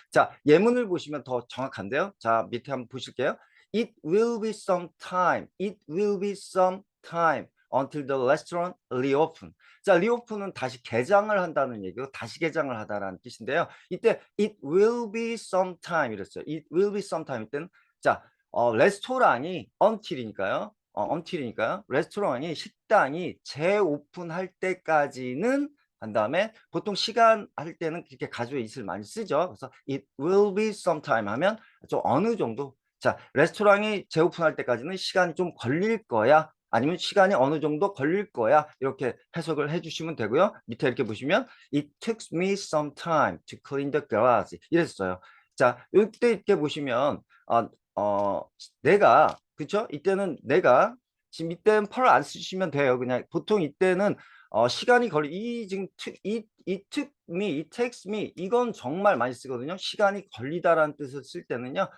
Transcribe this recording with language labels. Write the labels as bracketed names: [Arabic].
[Korean] 자, 예문을 보시면 더 정확한데요. 자, 밑에 한번 보실게요. [English] It will be some time. It will be some time until the restaurant reopen. [Korean] 자, reopen은 다시 개장을 한다는 얘기고, 다시 개장을 하다라는 뜻인데요. [English] 이때 it will be some time [Korean] 이랬어요. [English] It will be some time [Korean] 이때는 자, 레스토랑이 until이니까요. until이니까요. 레스토랑이 식당이 재오픈할 때까지는 한 다음에 보통 시간 할 때는 그렇게 가주어 it을 많이 쓰죠. 그래서 [English] it will be some time [Korean] 하면 좀 어느 정도. 자, 레스토랑이 재오픈할 때까지는 시간이 좀 걸릴 거야. 아니면 시간이 어느 정도 걸릴 거야. 이렇게 해석을 해주시면 되고요. 밑에 이렇게 보시면 [English] it took me some time to clean the garage [Korean] 이랬어요. 자, 이때 이렇게 보시면 내가 그쵸? 이때는 내가 지금 이때는 펄 안 쓰시면 돼요. 그냥 보통 이때는 시간이 걸리 이 지금 [English] it took me, it takes me [Korean] 이건 정말 많이 쓰거든요. 시간이 걸리다라는 뜻을 쓸 때는요.